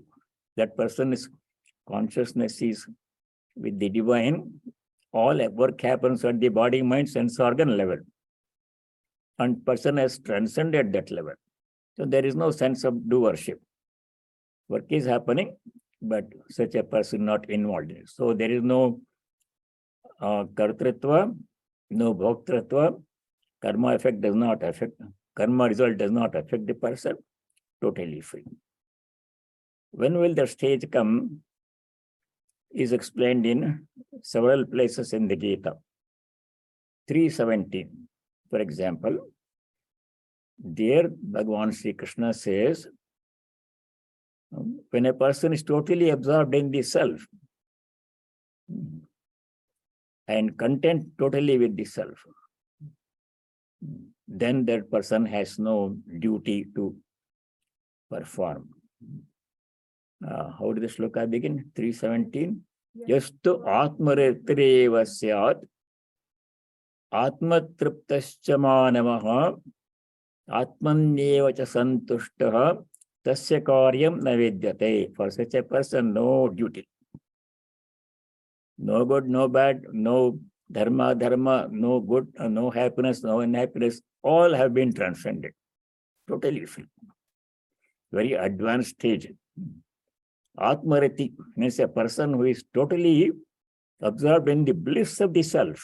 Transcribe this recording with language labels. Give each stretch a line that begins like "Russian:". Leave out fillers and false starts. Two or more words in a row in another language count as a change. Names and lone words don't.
English: That person's consciousness is with the divine. All work happens at the body, mind, sense organ level. And person has transcended that level. So there is no sense of doership. Work is happening, but such a person not involved in it. So there is no kartritva, no bhoktritva. Karma effect does not affect, karma result does not affect the person, totally free. When will the stage come is explained in several places in the Gita. 3:17, for example, there Bhagavan Sri Krishna says, when a person is totally absorbed in the self and content totally with the self, then that person has no duty to perform. How did the sloka begin? 3:17.
Sanskrit: Yastu atmaretreva syat atmatriptascha manavaha atmanyeva cha santushtaha tasya karyam navidyate.
English: For such a person, no duty. No good, no bad, no dharma, no good, no happiness, no unhappiness. All have been transcended. Totally free. Very advanced stage. Atmarati means a person who is totally absorbed in the bliss of the self.